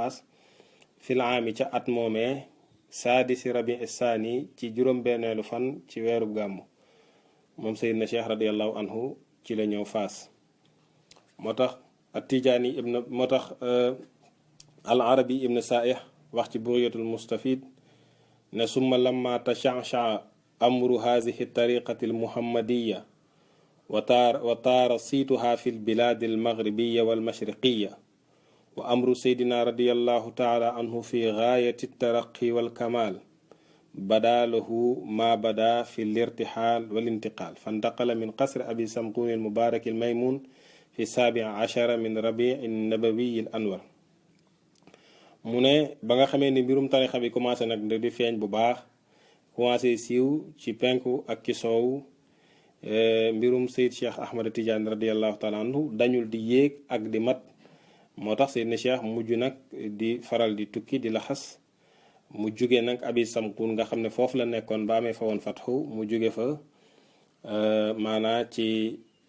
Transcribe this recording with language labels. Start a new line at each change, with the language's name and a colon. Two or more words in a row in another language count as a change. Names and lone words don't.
Wolof: faas fil aami ca at moomee saadisi rabi saani ci juróom-benneelu fan ci weerub gàmmu moom seydna cheikh
Arabic: رضي الله عنه
Wolof: ci la ñëw faas moo tax at tijaani ibn moo tax al arabi ibn saaih wax ci bugyatul mustafid ne
Arabic: ثم لما تشعشع أمر هذه الطريقة المحمدية وطار صيتها في البلاد المغربية والمشرقية وأمر سيدنا رضي الله تعالى عنه في غاية الترقي والكمال بدا له ما بدا في الارتحال والانتقال فانتقل من قصر أبي سمغون المبارك الميمون في 17 من ربيع النبوي الأنور
Wolof: mu ne ba nga xamee ni mbirum tarixa bi commencé nag di feeñ bu baax commencé siiw ci penku ak ci soow mbirum Seyd Cheikh Ahmad Tidiane
Arabic: رضي الله تعالى عنه
Wolof: dañul di yéeg ak di mat moo tax Seydina Cheikh mujj nag di faral di tukki di laxas mu jóge nag abi samkun nga xam ne foofu la nekkoon ba amee fa woon fatxu mu jóge fa maanaa ci